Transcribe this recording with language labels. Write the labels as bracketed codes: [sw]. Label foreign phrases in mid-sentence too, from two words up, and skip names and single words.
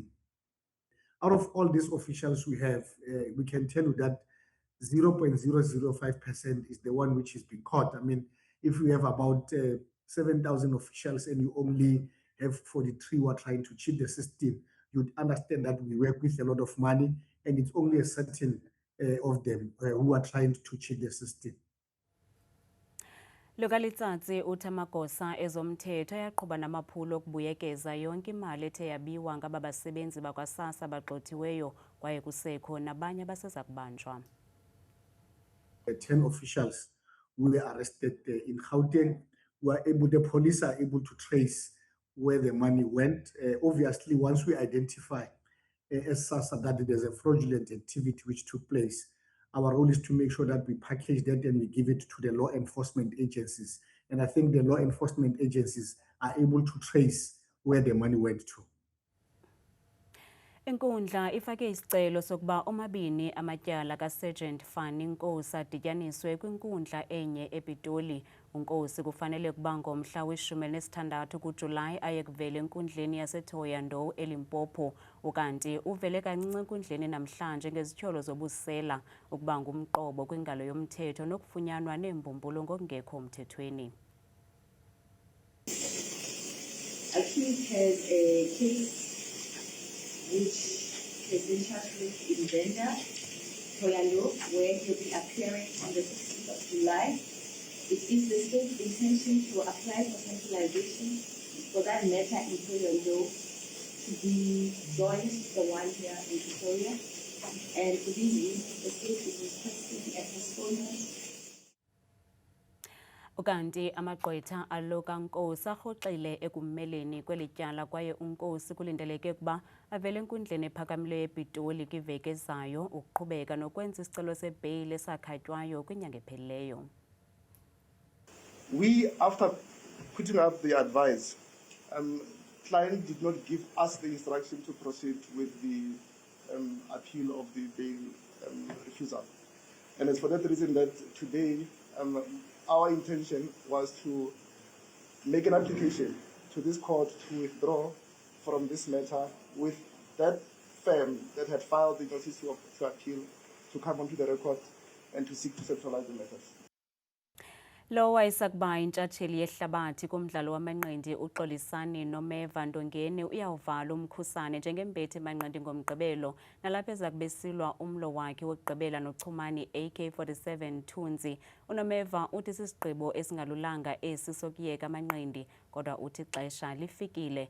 [en] Out of all these officials we have, we can tell you that 0.005% is the one which has been caught. I mean, if we have about 7,000 officials and you only have 43 who are trying to cheat the system, you'd understand that we work with a lot of money, and it's only a certain of them who are trying to cheat the system. [xh] Lokalitsatsi uthi amagosa ezomthetho ayaqhuba namaphulo okubuyekeza yonke imali ethe yabiwa ngaba basebenzi bakwa-SASSA abagxothiweyo kwaye kusekho nabanye abaseza kubanjwa. [en] 10 officials who were arrested in Gauteng. The police are able to trace where the money went. Obviously, once we identify as SASSA that there's a fraudulent activity which took place, our role is to make sure that we package that and we give it to the law enforcement agencies. And I think the law enforcement agencies are able to trace where the money went to. [xh] Inkundla ifake isicelo sokuba omabini amatyala kaSergeant Fanny Nkosi adityaniswe kwinkundla enye ePitoli. uNkosi kufanele kuba ngomhla we-16 kuJulayi aye kuvela enkundleni yaseThohoyandou eLimpopo, ukanti uvele kancinci enkundleni namhlanje ngezityholo zobusela ukuba ngumqobo kwingalo yomthetho nokufunyanwa neembumbulu ngokungekho mthethweni. [en] Accused has a case which has been charged with in Venda, Thohoyandou, where he'll be appearing on the 16th of July. It is the state's intention to apply for centralization for that matter in Thohoyandou to be joined to the one here in Pretoria. And for these reasons, the state is requesting a postponement. [xh] Ukanti amagqwetha alo kaNkosi arhoxile ekumeleni kweli tyala kwaye uNkosi kulindeleke ukuba avele enkundleni ephakamileyo ePitoli kwiveki ezayo ukuqhubeka nokwenza isicelo sebheyile esakhatywayo kwinyanga ephelileyo. [en] We, after putting up the advice, client did not give us the instruction to proceed with the appeal of the bail refusal. And it's for that reason that today our intention was to make an application to this court to withdraw from this matter with that firm that had filed the notice to appeal to come onto the record and to seek to centralize the matters. [xh] Lo wayesakuba intshatsheli yehlabathi kumdlalo wamanqindi uXolisani Nomeva Ndongeni uyawuvala umkhusane njengembethi manqindi ngomgqibelo nalapho ezakube silwa umlo wakhe wokugqibela noChumani AK47 Thunzi. UNomeva uthi sisigqibo esingalulanga esi sokuyeka amanqindi kodwa uthi ixesha lifikile.